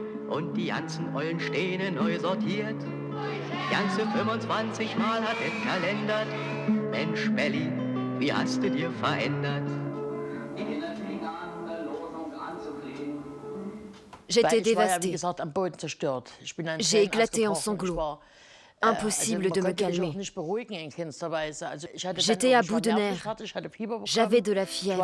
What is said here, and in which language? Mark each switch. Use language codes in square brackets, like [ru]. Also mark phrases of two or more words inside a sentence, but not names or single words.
[de] und die ganzen ollen Steine neu sortiert. Ganze 25 Mal hat es kalendert. Mensch, Belli, wie hast du dir verändert? [fr] J'étais dévastée. J'ai éclaté en sanglots. Impossible de me calmer. J'étais à bout de nerfs. J'avais de la fièvre.